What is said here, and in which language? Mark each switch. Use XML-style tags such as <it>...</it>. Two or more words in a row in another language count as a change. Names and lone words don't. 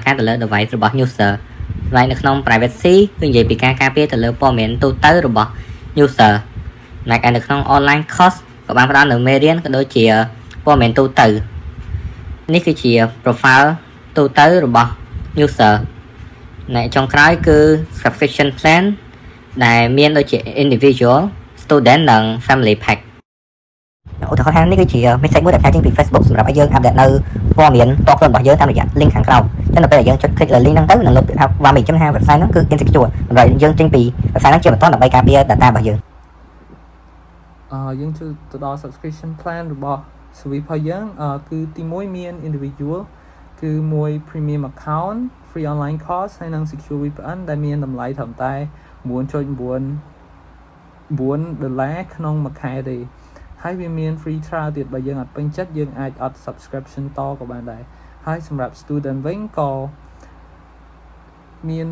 <km>ការទៅលើ device របស់ user ហើយនៅក្នុង privacy គឺនិយាយពីការការពារទៅលើព័ត៌មានទូទៅរបស់ user នៅក្នុង</km> <en>online course</en> <km>ក៏បានផ្ដល់នៅមេរៀនក៏ដូចជាព័ត៌មាន ទូទៅនេះគឺជា profile ទូទៅរបស់ user នៅចុងក្រោយគឺ</km> <en>subscription plan</en> <km>ដែលមានដូចជា</km> <en>individual student</en> <km>និង</km> <en>family pack</en> <km>ឧទាហរណ៍ ថានេះគឺជា message មួយដែលផ្សាយចេញពី Facebook សម្រាប់ឲ្យយើង update នៅព័ត៌មានតខ្លួនរបស់យើងតាមរយៈ link ខាងក្រោមចឹងដល់ពេលយើងចុច click លើ link ហ្នឹងទៅនឹងលុបពាក្យថា warning ចឹងថា website ហ្នឹងគឺ insecure ដើម្បីយើងចេញពី website ហ្នឹងជាបន្តដើម្បីការពារ data របស់យើងយើងជួយទៅដល់</km> <en>subscription plan</en> <km>របស់ service របស់យើងគឺទី1មាន individual គឺមួយ</km> <en>premium account free online course</en> <km>ហើយនិង</km> <en>secure VPN</en> <km>ដែលមានតម្លៃត្រឹមតែ$9.99 ក្នុងមួយខែទេហើយវាមាន</km> <en>free trial</en> <km>ទៀតបើយើងអត់ពេញចិត្តយើងអាចអត់ subscription តក៏បានដែរហើយសម្រាប់ student វិញក៏មាន</km>